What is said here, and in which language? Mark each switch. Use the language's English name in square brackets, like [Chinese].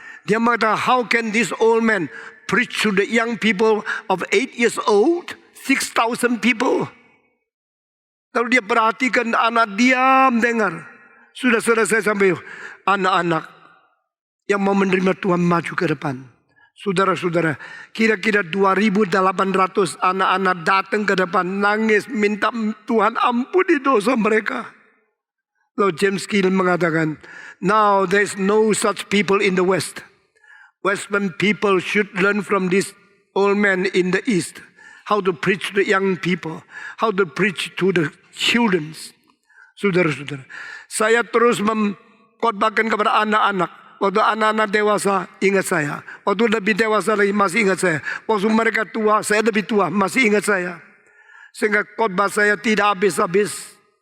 [Indonesian] Dia mengatakan, [English] how can this old man preach to the young people of 8 years old, 6,000 people. [Indonesian] Lalu dia perhatikan anak, diam dengar. Sudah selesai sampai anak-anak yang mau menerima Tuhan maju ke depan. Saudara-saudara, kira-kira 2.800 anak-anak datang ke depan, nangis, minta Tuhan ampuni dosa mereka. Lalu James Gill mengatakan, [English] now there is no such people in the West. Western people should learn from this old man in the East. How to preach to the young people. How to preach to the children. [Indonesian] Saudara-saudara, saya terus mengkhotbahkan kepada anak-anak. Waktu anak-anak dewasa, ingat saya. Waktu lebih dewasa lagi, masih ingat saya. Waktu mereka tua, saya lebih tua, masih ingat saya. Sehingga khotbah saya tidak habis-habis.